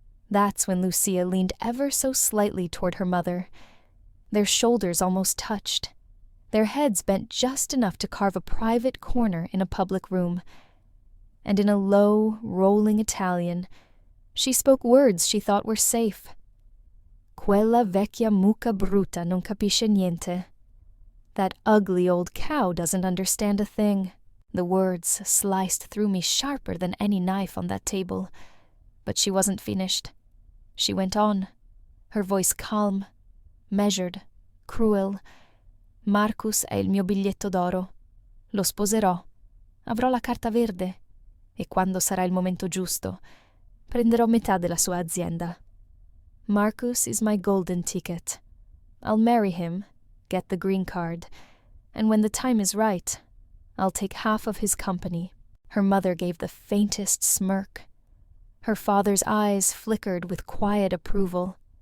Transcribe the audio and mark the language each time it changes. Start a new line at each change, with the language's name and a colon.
English: That's when Lucia leaned ever so slightly toward her mother. Their shoulders almost touched, their heads bent just enough to carve a private corner in a public room. And in a low, rolling Italian, she spoke words she thought were safe.
Italian: Quella vecchia mucca brutta non capisce niente.
English: That ugly old cow doesn't understand a thing. The words sliced through me sharper than any knife on that table. But she wasn't finished. She went on, her voice calm, measured, cruel.
Italian: Marcus è il mio biglietto d'oro. Lo sposerò. Avrò la carta verde. E quando sarà il momento giusto, prenderò metà della sua azienda.
English: Marcus is my golden ticket. I'll marry him, get the green card, and when the time is right, I'll take half of his company. Her mother gave the faintest smirk. Her father's eyes flickered with quiet approval.